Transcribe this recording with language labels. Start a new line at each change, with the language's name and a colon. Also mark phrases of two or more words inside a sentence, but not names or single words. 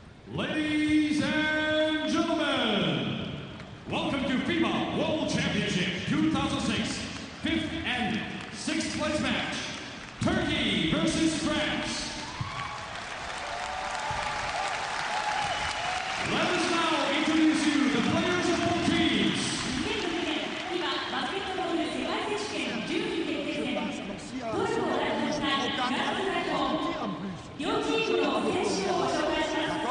English: Ladies and gentlemen, welcome to FIBA World Championship 2006, 5th and 6th place match, Turkey versus France. Let us now introduce you the players of both teams.
Japanese: 2006 年 FIBA バスケットボール世界選手権順位決定戦、トルコを代表したフランス代表、両チームの選手をご紹介します。